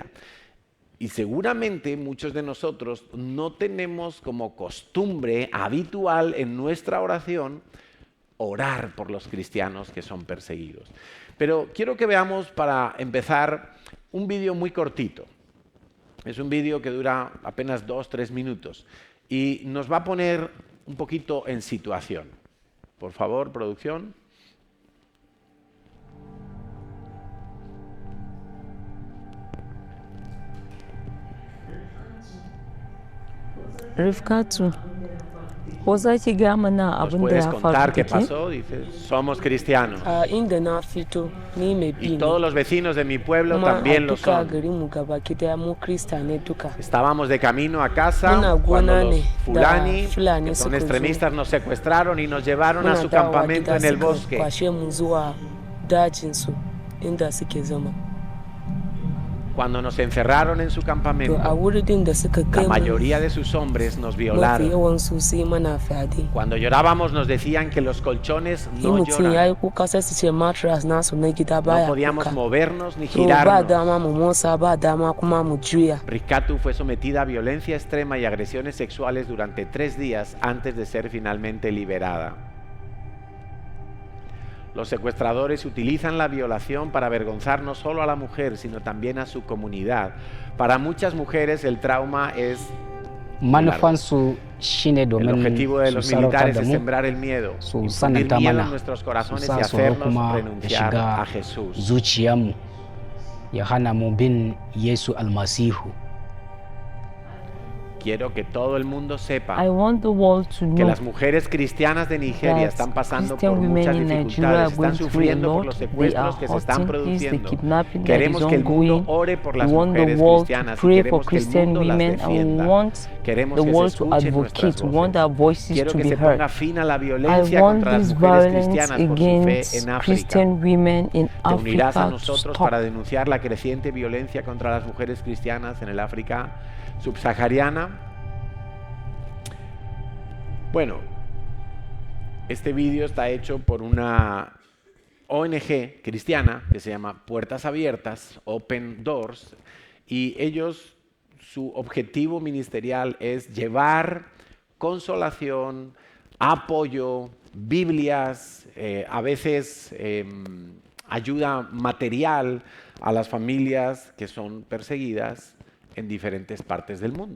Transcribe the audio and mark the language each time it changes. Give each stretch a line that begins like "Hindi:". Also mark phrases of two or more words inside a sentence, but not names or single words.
Spanish: Y seguramente muchos de nosotros no tenemos como costumbre habitual en nuestra oración orar por los cristianos que son perseguidos. Pero quiero que veamos para empezar un vídeo muy cortito. Es un vídeo que dura apenas 2-3 minutos y nos va a poner un poquito en situación. Por favor, producción.
Hausa: Rifkatu, ko za ki gaya mana
Spanish: ¿Nos
Hausa: abin da
Spanish: puedes
Hausa: ya
Spanish: contar
Hausa: faru
Spanish: qué
Hausa: da ke?
Spanish: pasó? Dice, somos cristianos.
Hausa: Inda na fito ni mai bi
Spanish: Y
Hausa: ne.
Spanish: todos los vecinos de mi pueblo
Hausa: Kuma
Spanish: también
Hausa: a
Spanish: lo
Hausa: duka
Spanish: son.
Hausa: garin mu gaba ki daya mu Krista ne duka.
Spanish: Estábamos de camino a casa
Hausa: Muna
Spanish: cuando
Hausa: gona
Spanish: los
Hausa: ne
Spanish: fulani,
Hausa: da Fulani
Spanish: que son
Hausa: suka zo.
Spanish: extremistas, nos secuestraron y nos llevaron a
Hausa: Muna
Spanish: su
Hausa: dawowa
Spanish: campamento
Hausa: gida
Spanish: en el
Hausa: suka
Spanish: bosque.
Hausa: kwashe mu zuwa dajin su inda suke zama.
Spanish: Cuando nos encerraron en su
Hausa: To a
Spanish: campamento,
Hausa: wurin da suka
Spanish: la
Hausa: kai mu
Spanish: mayoría de sus hombres nos
Hausa: mafi
Spanish: violaron.
Hausa: yawan su sai mana fyaɗe.
Spanish: Cuando llorábamos nos decían que los colchones
Hausa: In
Spanish: no
Hausa: mutum ya
Spanish: lloran.
Hausa: yi kuka sai su ce mattress nasu na gida
Spanish: No
Hausa: baya
Spanish: podíamos
Hausa: kuka.
Spanish: movernos ni
Hausa: To ba
Spanish: girarnos.
Hausa: dama mu motsa ba dama kuma mu juya.
Spanish: Ricatu fue sometida a violencia extrema y agresiones sexuales durante 3 días antes de ser finalmente liberada. Los secuestradores utilizan la violación para avergonzar no solo a la mujer, sino también a su comunidad. Para muchas mujeres el trauma es
Hausa: manufansu shine
Spanish: el
Hausa: domin
Spanish: objetivo de
Hausa: su
Spanish: los
Hausa: sarautar
Spanish: militares
Hausa: da
Spanish: es
Hausa: mu
Spanish: sembrar el miedo,
Hausa: su
Spanish: infundir
Hausa: sananta
Spanish: miedo en
Hausa: mana
Spanish: nuestros
Hausa: su
Spanish: corazones y
Hausa: sa tsoro
Spanish: hacernos
Hausa: kuma ya
Spanish: renunciar a
Hausa: shiga
Spanish: Jesús.
Hausa: zuciyarmu ya hana mu bin Yesu almasihu.
Spanish: Quiero que todo el mundo sepa
English: I want the world to
Spanish: que
English: know
Spanish: las mujeres cristianas de Nigeria
English: that
Spanish: están pasando
English: Christian
Spanish: por
English: women
Spanish: muchas
English: in Nigeria
Spanish: dificultades,
English: are
Spanish: están
English: going through a
Spanish: sufriendo por
English: lot.
Spanish: los
English: They
Spanish: secuestros
English: are
Spanish: que se están
English: hurting, the
Spanish: produciendo.
English: kidnapping that
Spanish: Queremos
English: is
Spanish: que el mundo
English: ongoing.
Spanish: ore por
English: We
Spanish: las
English: want the
Spanish: mujeres
English: world to
Spanish: cristianas y
English: pray for
Spanish: queremos que el
English: Christian
Spanish: mundo las
English: women, and we
Spanish: defienda.
English: want
Spanish: Queremos
English: the
Spanish: que se
English: world to
Spanish: escuchen
English: advocate.
Spanish: nuestras
English: We want
Spanish: voces.
English: our voices
Spanish: Quiero
English: to
Spanish: que
English: be
Spanish: se
English: heard.
Spanish: ponga fin a la
English: I
Spanish: violencia
English: want
Spanish: contra las
English: this
Spanish: mujeres
English: violence
Spanish: cristianas por su fe
English: against
Spanish: en África.
English: Christian women in
Spanish: Te unirás a
English: Africa to
Spanish: nosotros
English: stop.
Spanish: para denunciar la creciente violencia contra las mujeres cristianas en el África subsahariana. Bueno, este vídeo está hecho por una ONG cristiana que se llama Puertas Abiertas, Open Doors, y ellos, su objetivo ministerial es llevar consolación, apoyo, Biblias, a veces ayuda material a las familias que son perseguidas en diferentes partes del mundo.